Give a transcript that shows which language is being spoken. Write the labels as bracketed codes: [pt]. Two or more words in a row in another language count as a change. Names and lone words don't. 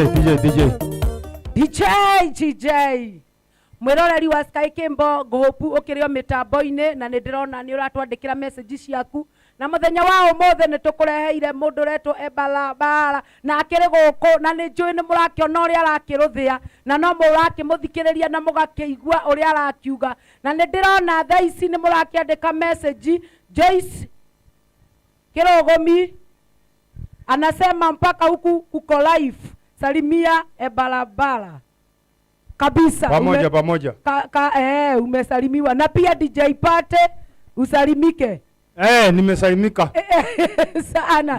[ki] DJ mwiroreri wa Sky Kimbo Gohopu ukirio mitambo-ini na nindirona ni uratwandikira message ciaku na muthenya wa umothe ni tukureheire mundu retwo Embarambamba na akiri guku na ni njui ni murakiona uria arakiruthia na no murakimuthikiriria na mugakiigua uria arakiuga na nindirona thaa ici ni murakiandika message. [sw] Joyce Kirogomi anasema mpaka huku kuko live, salimia Embarambamba kabisa. Pamoja. Umesalimiwa na pia DJ Pate usalimike. Nimesalimika sana.